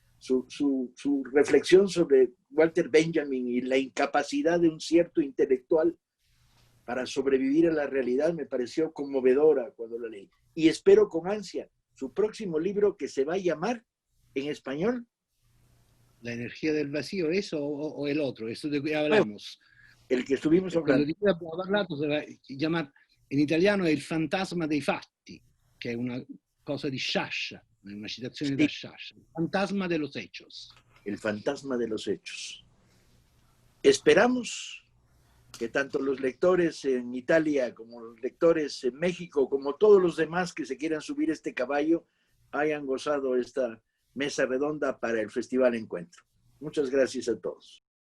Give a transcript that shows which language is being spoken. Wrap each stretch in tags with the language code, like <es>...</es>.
<es>su reflexión sobre Walter Benjamin y la incapacidad de un cierto intelectual para sobrevivir a la realidad me pareció conmovedora cuando la leí. Y espero con ansia su próximo libro, que se va a llamar en español. La energía del vacío, ¿eso o el otro? Eso de que hablamos. El que estuvimos</es> <it>Quello</it> <es>hablando.</es> <it>di cui abbiamo parlato si va a chiamare, in italiano è Il fantasma dei fatti, che è una cosa di Sciascia, una citazione da Sciascia.</it> <es>Il fantasma de los hechos. El fantasma de los hechos. Esperamos que tanto los lectores en Italia como los lectores en México, como todos los demás que se quieran subir este caballo, hayan gozado esta mesa redonda para el Festival Encuentro. Muchas gracias a todos.</es>